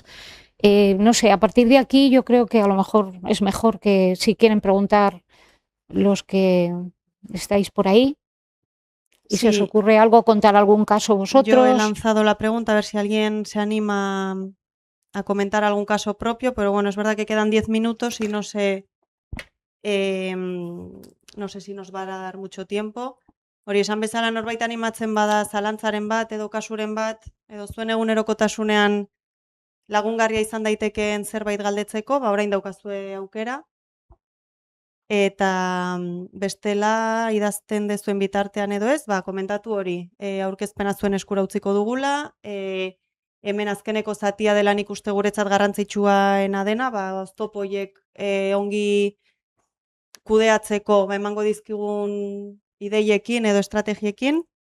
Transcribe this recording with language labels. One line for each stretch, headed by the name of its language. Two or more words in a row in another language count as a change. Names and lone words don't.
Spanish: No sé, a partir de aquí yo creo que a lo mejor es mejor que, si quieren preguntar los que estáis por ahí, y si os ocurre algo, contar algún caso vosotros. Yo he lanzado la pregunta a ver si alguien se anima a comentar algún caso propio, pero bueno, es verdad que quedan 10 minutos y no sé si nos va a dar mucho tiempo.
Basque: Hori esan bezala norbait animatzen bada zalantzaren bat edo kasuren bat, edo zuen egunerokotasunean lagungarria izan daitekeen zerbait galdetzeko, orain daukazue aukera. Eta bestela idazten dezuen bitartean edo ez, komentatu hori, aurkezpena zuen eskura utziko dugula, hemen azkeneko zatia dela nik uste guretzat garrantzitsuaena dena, oztopo horiek ongi kudeatzeko emango dizkigun ideiekin edo estrategiekin,